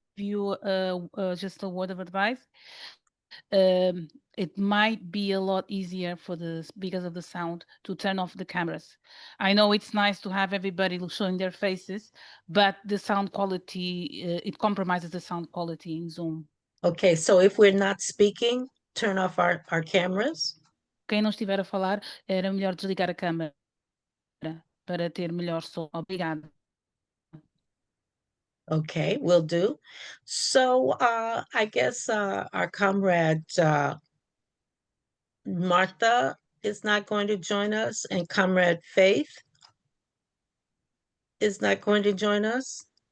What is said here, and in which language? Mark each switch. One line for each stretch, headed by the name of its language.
English: you just a word of advice. It might be a lot easier for because of the sound to turn off the cameras. I know it's nice to have everybody showing their faces, but the sound quality, it compromises the sound quality in Zoom. Okay, so if we're not speaking, turn off our cameras.
Portuguese: Quem não estiver a falar, era melhor desligar a câmera para ter melhor som. Obrigada.
English: Okay, will do. So I guess our comrade Martha is not going to join us, and comrade Faith is not going to join us.